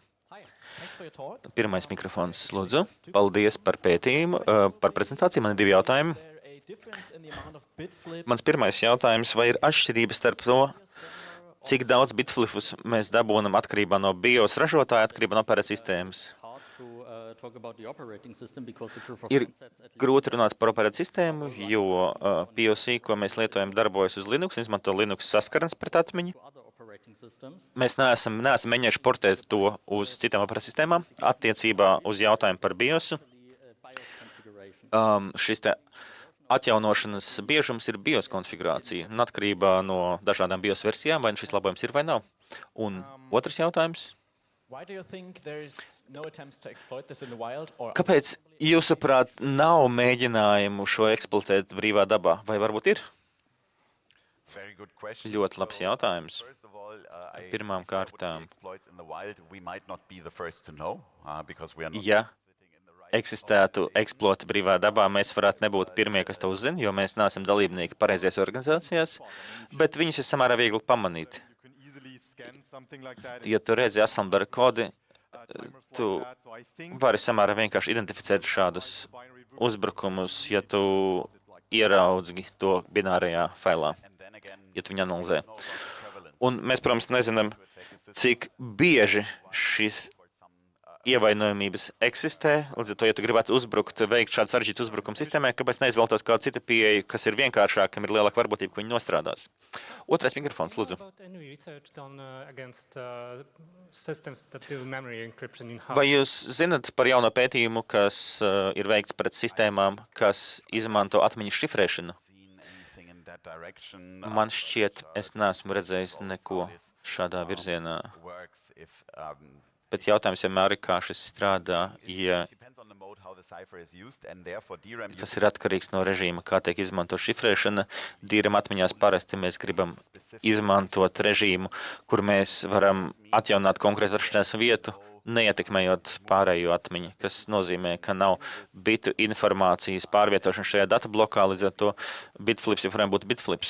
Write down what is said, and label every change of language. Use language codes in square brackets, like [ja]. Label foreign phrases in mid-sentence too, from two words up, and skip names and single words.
[lv] Pirmais mikrofons, lūdzu. Paldies par pētījumu, par prezentāciju. Man ir 2 jautājumi. Mans pirmais jautājums, vai ir atšķirības starp to, cik daudz bitflipus mēs dabūnam atkarībā no BIOS ražotāja, atkarībā no operācijas sistēmas? [en] Hard to talk about the operating system because the proof of [lv] Ir [en] concepts at least [lv] grūti runāt par operācijas sistēmu, jo POC, ko mēs lietojam, darbojas uz Linux, izmanto Linux saskarnes pret atmiņu. [en] to other operating systems. [lv] Mēs neesam mēģinājuši portēt to uz citām operācijas sistēmām. Attiecībā uz jautājumu par BIOSu, [en] BIOS configuration. [lv] šis te atjaunošanas biežums ir BIOS konfigurācija, un atkarībā no dažādām BIOS versijām, vai šis labojums ir vai nav. Un otrs jautājums. [en] Why do you think there is no attempts to exploit this in the wild? Or [lv] Kāpēc, jūsuprāt, nav mēģinājumu šo eksploatēt brīvā dabā? Vai varbūt ir? [en] Very good question. [lv] Ļoti labs jautājums. [en] First of all, [lv] Pirmām [en] if there would be [lv] kārtām. [en] exploits in the wild, we might not be the first to know, because we are not [lv] Ja [en] sitting in the right [lv] eksistētu eksploati brīvā dabā, mēs varētu nebūt pirmie, kas to uzzina, jo mēs neesam dalībnieki pareizajās organizācijās, bet viņus ir samērā viegli pamanīt. [en] You can easily scan something like that. [lv] Ja tu redzi Assembler kodi, [en] timers [lv] tu [en] like that. So I think [lv] vari samērā vienkārši identificēt šādus uzbrukumus, ja tu ieraudzi to binārajā failā, [en] and then again, [lv] ja tu viņu analizē. [en] know about the prevalence. [lv] Un mēs, protams, nezinām, cik bieži šis ievainojamības eksistē. Līdz ar to, ja tu gribētu uzbrukt, veikt šādu sarežģītu uzbrukumu sistēmai, kāpēc neizvēlētos kādu citu pieeju, kas ir vienkāršāka, kam ir lielāka varbūtība, ka viņi nostrādās. Otrais mikrofons, lūdzu. [en] About any research done against systems that do memory encryption in [lv] Vai jūs zinat par jauno pētījumu, kas ir veikts pret sistēmām, kas izmanto atmiņas šifrēšanu? [en] Seen anything in that direction, [lv] Man šķiet, es neesmu redzējis neko šādā virzienā. [en] works if [lv] Bet jautājums vienmēr ir, kā šis strādā, ja [en] depends on the mode how the cipher is used, and therefore DRAM [lv] tas ir atkarīgs no režīma, kā tiek izmanto šifrēšana. DRAM atmiņās parasti mēs gribam izmantot režīmu, kur mēs varam atjaunāt konkrētu atrašanās vietu, neietekmējot pārējo atmiņu, kas nozīmē, ka nav bitu informācijas pārvietošana šajā datablokā, līdz ar to bitflips joprojām būtu bitflips.